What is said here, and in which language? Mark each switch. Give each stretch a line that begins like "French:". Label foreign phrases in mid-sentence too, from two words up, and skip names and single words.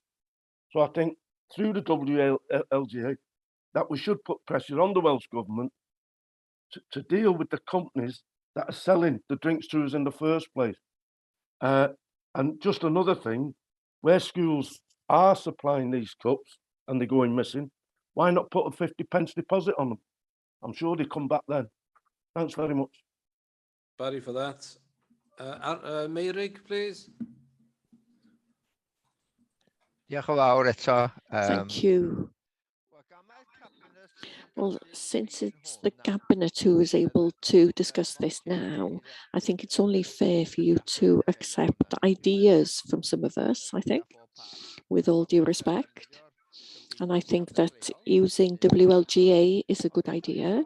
English: So I think through the WLGA that we should put pressure on the Welsh Government to deal with the companies that are selling the drinks to us in the first place. And just another thing, where schools are supplying these cups and they're going missing, why not put a 50p deposit on them? I'm sure they come back then. Thanks very much. Barry, for that. Meirig, please.
Welsh: Diolch yn fawr eto.
English: Thank you. Well, since it's the cabinet who is able to discuss this now, I think it's only fair for you to accept ideas from some of us, I think, with all due respect. And I think that using WLGA is a good idea.